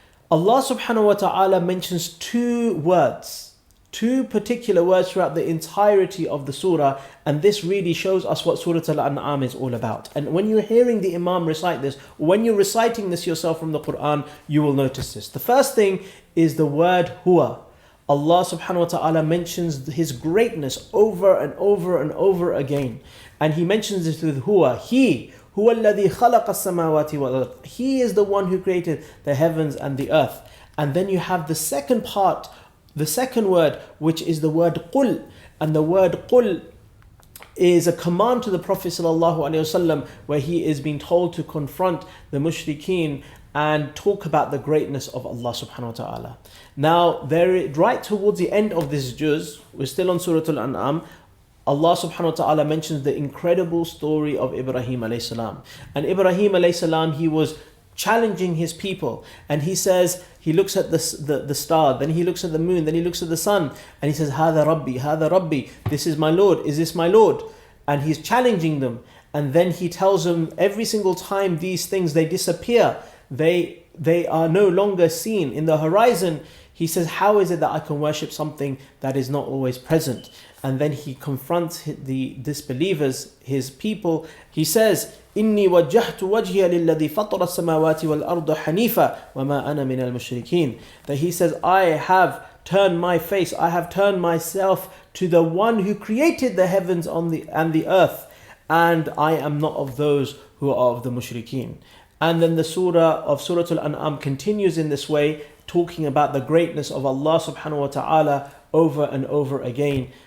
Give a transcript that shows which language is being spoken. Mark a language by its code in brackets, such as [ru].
[en] Allah subhanahu wa ta'ala mentions two particular words throughout the entirety of the surah, and this really shows us what Surah Al-An'am is all about. And when you're hearing the Imam recite this, when you're reciting this yourself from the Quran, you will notice this. The first thing is the word huwa. Allah subhanahu wa ta'ala mentions His greatness over and over and over again. And He mentions this with huwa. [ar] He الذي خلق السماوات والأرض. [en] He is the one who created the heavens and the earth. And then you have the second part, the second word, which is the word قُل. And the word قُل is a command to the Prophet ﷺ, where he is being told to confront the mushrikeen and talk about the greatness of Allah subhanahu wa ta'ala. Now, right towards the end of this juz, we're still on Surah Al-An'am, Allah subhanahu wa ta'ala mentions the incredible story of Ibrahim alayhi salam. And Ibrahim alayhi salam, he was challenging his people, and he says, he looks at the star, then he looks at the moon, then he looks at the sun, and he says, [ar] Hada Rabbi, [en] this is my Lord, is this my Lord? And he's challenging them, and then he tells them every single time these things, they disappear, they are no longer seen in the horizon. He says, how is it that I can worship something that is not always present? And then he confronts the disbelievers, his people. [ar] He says, إني وجهت وجهي للذي فطر السماوات والأرض حنيفا وما أنا من المشركين. [en] That he says, I have turned my face, I have turned myself to the one who created the heavens and the earth, and I am not of those who are of the mushrikeen. And then the Surah Al-An'am continues in this way, talking about the greatness of Allah subhanahu wa ta'ala over and over again.